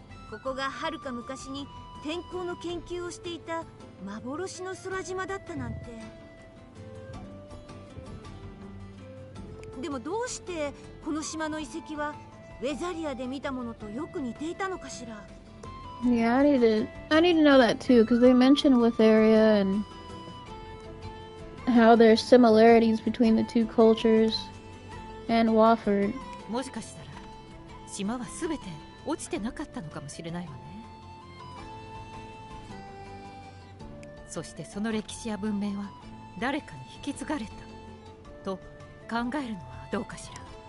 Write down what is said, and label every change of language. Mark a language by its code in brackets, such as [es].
[ja] ここがはるか昔に天候の研究をしていた幻の空島だったなんて。でもどうしてこの島の遺跡はウェザリアで見たものとよく似ていたのかしら。 [en] Yeah, I need to know that too, because they mentioned Witheria and how there's similarities between the two cultures and Wofford. [ja] もしかしたら島は全て落ちてなかったのかもしれないわね。そしてその歴史や文明は誰かに引き継がれたと考えるのはどうかしら。